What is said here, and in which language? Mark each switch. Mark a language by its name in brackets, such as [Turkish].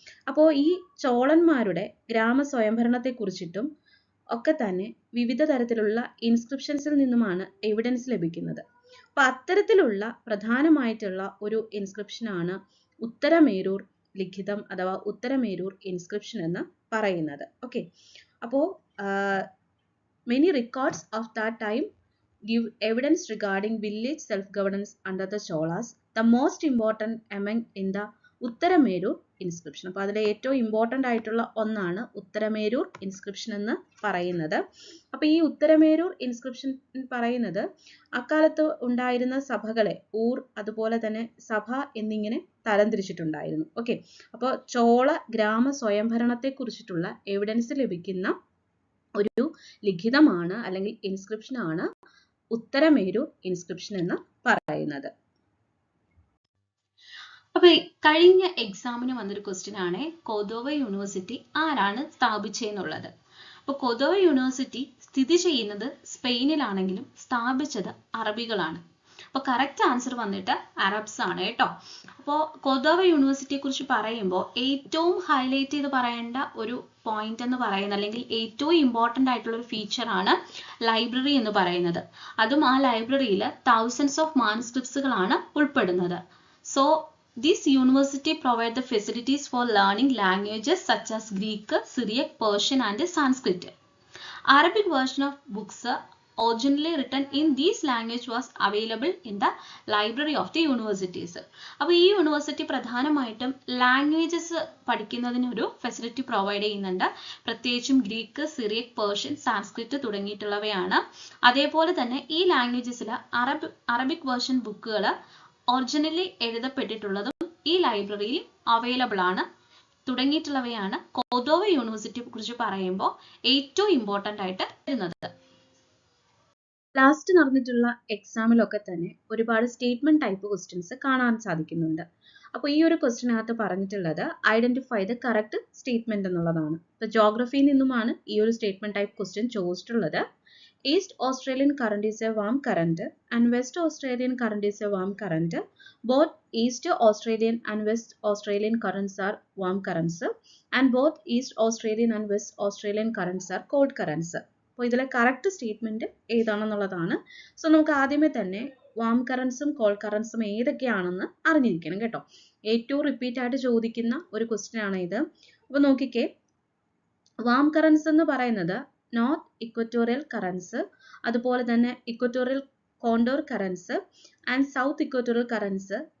[Malayalam] അപ്പോൾ ഈ ചോളന്മാരുടെ ഗ്രാമ സ്വയംഭരണത്തെക്കുറിച്ചിട്ടും ഒക്കെ തന്നെ വിവിധ തരത്തിലുള്ള ഇൻസ്ക്രിപ്ഷൻസിൽ നിന്നുമാണ് എവിഡൻസ് ലഭിക്കുന്നത്. അപ്പൊ അത്തരത്തിലുള്ള പ്രധാനമായിട്ടുള്ള ഒരു ഇൻസ്ക്രിപ്ഷനാണ് ഉത്തരമേരൂർ ലിഖിതം അഥവാ ഉത്തരമേരൂർ ഇൻസ്ക്രിപ്ഷൻ എന്ന് പറയുന്നത്. ഓക്കെ, അപ്പോൾ [English] many records of that time give evidence regarding village self-governance under the Cholas. The most important among in the Uthiramerur inscription. [Malayalam] അപ്പോൾ അതിലെ ഏറ്റവും ഇമ്പോർട്ടൻ്റ് ആയിട്ടുള്ള ഒന്നാണ് ഉത്തരമേരൂർ ഇൻസ്ക്രിപ്ഷൻ എന്ന് പറയുന്നത്. അപ്പോൾ ഈ ഉത്തരമേരൂർ ഇൻസ്ക്രിപ്ഷൻ പറയുന്നത് അക്കാലത്ത് ഉണ്ടായിരുന്ന സഭകളെ ഊർ, അതുപോലെ തന്നെ സഭ എന്നിങ്ങനെ തരംതിരിച്ചിട്ടുണ്ടായിരുന്നു. ഓക്കെ, അപ്പോൾ ചോള ഗ്രാമ സ്വയംഭരണത്തെ കുറിച്ചിട്ടുള്ള എവിഡൻസ് ലഭിക്കുന്ന ഒരു ലിഖിതമാണ് അല്ലെങ്കിൽ ഇൻസ്ക്രിപ്ഷൻ ആണ് ഉത്തരമേരൂർ ഇൻസ്ക്രിപ്ഷൻ എന്ന് പറയുന്നത്. അപ്പൊ കഴിഞ്ഞ എക്സാമിന് വന്നൊരു ക്വസ്റ്റ്യൻ ആണ് കോർഡോവ യൂണിവേഴ്സിറ്റി ആരാണ് സ്ഥാപിച്ചതെന്നുള്ളത്. അപ്പൊ കോർഡോവ യൂണിവേഴ്സിറ്റി സ്ഥിതി ചെയ്യുന്നത് സ്പെയിനിലാണെങ്കിലും സ്ഥാപിച്ചത് അറബികളാണ്. അപ്പോൾ കറക്റ്റ് ആൻസർ വന്നിട്ട് അറബ്സ് ആണ് കേട്ടോ. അപ്പോൾ കോർഡോവ യൂണിവേഴ്സിറ്റിയെ കുറിച്ച് പറയുമ്പോൾ ഏറ്റവും ഹൈലൈറ്റ് ചെയ്ത് പറയേണ്ട ഒരു പോയിന്റ് എന്ന് പറയുന്നത് അല്ലെങ്കിൽ ഏറ്റവും ഇമ്പോർട്ടൻ്റ് ആയിട്ടുള്ള ഒരു ഫീച്ചർ ആണ് ലൈബ്രറി എന്ന് പറയുന്നത്. അതും ആ ലൈബ്രറിയിൽ തൗസൻഡ്സ് ഓഫ് മാനുസ്ക്രിപ്റ്റ്സുകളാണ് ഉൾപ്പെടുന്നത്. [English] So this university provide the facilities for learning languages such as Greek, Syriac, Persian and Sanskrit. Arabic version of books originally written in this language was available in the library of the universities. [Malayalam] അപ്പോൾ ഈ university പ്രധാനമായിട്ടും languages പഠിക്കുന്നതിന് ഒരു facility provide ചെയ്യുന്നുണ്ട്. പ്രത്യേകിച്ചും Greek, Cyriac, Persian, Sanskrit തുടങ്ങിയിട്ടുള്ളവയാണ്. അതേപോലെ തന്നെ ഈ ലാംഗ്വേജസിൽ അറബിക് വേർഷൻ ബുക്കുകൾ ഒറിജിനലി എഴുതപ്പെട്ടിട്ടുള്ളതും ഈ ലൈബ്രറിയിൽ അവൈലബിൾ ആണ് തുടങ്ങിയിട്ടുള്ളവയാണ് കോർഡോവ യൂണിവേഴ്സിറ്റിയെ കുറിച്ച് പറയുമ്പോൾ ഏറ്റവും ഇമ്പോർട്ടൻ്റ് ആയിട്ട് വരുന്നത്. ലാസ്റ്റ് നടന്നിട്ടുള്ള എക്സാമിലൊക്കെ തന്നെ ഒരുപാട് സ്റ്റേറ്റ്മെന്റ് ടൈപ്പ് ക്വസ്റ്റ്യൻസ് കാണാൻ സാധിക്കുന്നുണ്ട്. അപ്പോൾ ഈ ഒരു ക്വസ്റ്റ്യനകത്ത് പറഞ്ഞിട്ടുള്ളത് [English] identify the correct statement [Malayalam] എന്നുള്ളതാണ്. ഇപ്പോൾ ജോഗ്രഫിയിൽ നിന്നുമാണ് ഈ ഒരു സ്റ്റേറ്റ്മെന്റ് ടൈപ്പ് ക്വസ്റ്റ്യൻ ചോദിച്ചിട്ടുള്ളത്. [English] East Australian current is a warm current and West Australian current is a warm current. Both East Australian and West Australian currents are warm currents and both East Australian and West Australian currents are cold currents. [Malayalam] അപ്പോൾ ഇതിലെ correct statement ഏതാണെന്നുള്ളതാണ്. So നമുക്ക് ആദ്യമേ തന്നെ warm കറൻസും called കറൻസും ഏതൊക്കെയാണെന്ന് അറിഞ്ഞിരിക്കണം കേട്ടോ. ഏറ്റവും repeat ആയിട്ട് ചോദിക്കുന്ന ഒരു ക്വസ്റ്റ്യൻ ആണ് ഇത്. അപ്പോൾ നോക്കിക്കേ, വാം കറൻസ് എന്ന് പറയുന്നത് നോർത്ത് ഇക്വറ്റോറിയൽ കറൻസ്, അതുപോലെ തന്നെ equatorial contour currents and south equatorial currents